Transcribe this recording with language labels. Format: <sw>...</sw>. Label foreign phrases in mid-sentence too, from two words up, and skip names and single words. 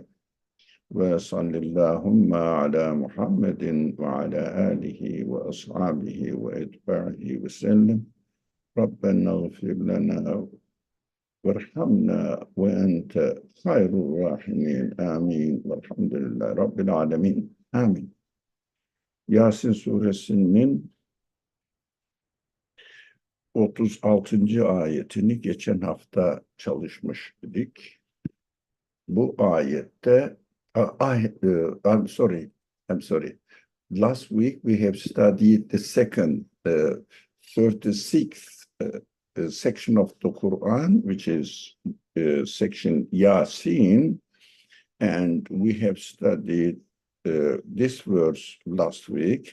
<ar>وصل اللهم على محمد وعلى آله وأصحابه وأتباعه وسلم. ربنا اغفر لنا وارحمنا وأنت خير الراحمين. آمين. والحمد لله رب العالمين. Amin.</ar> <tr>Yasin suresinin 36. ayetini geçen hafta çalışmış idik. Bu ayette</tr> <en>I'm sorry. Last week we have studied the second 36th section of the Quran, which is section Yasin, and we have studied this verse last week.</en>